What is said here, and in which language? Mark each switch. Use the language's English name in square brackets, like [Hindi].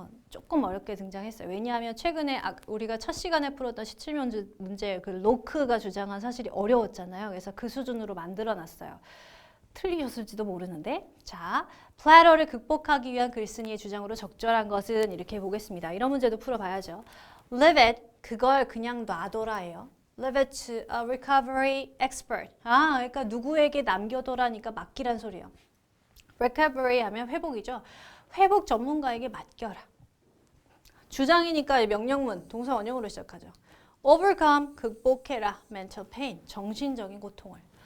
[Korean] 조금 어렵게 등장했어요. 왜냐하면 최근에 우리가 첫 시간에 풀었던 17문제 그 로크가 주장한 사실이 어려웠잖아요. 그래서 그 수준으로 만들어놨어요. 틀리셨을지도 모르는데. 자, 플래터를 극복하기 위한 글쓴이의 주장으로 적절한 것은 이렇게 보겠습니다. 이런 문제도 풀어봐야죠. [English] Leave it, [Korean] 그걸 그냥 놔둬라예요. [English] Leave it to a recovery expert. [Korean] 그러니까 누구에게 남겨둬라니까 맡기란 소리예요. recovery 하면 회복이죠. 회복 전문가에게 맡겨라. 주장이니까 명령문, 동사 원형으로 시작하죠. overcome, 극복해라. [English] mental pain, [Korean] 정신적인 고통을.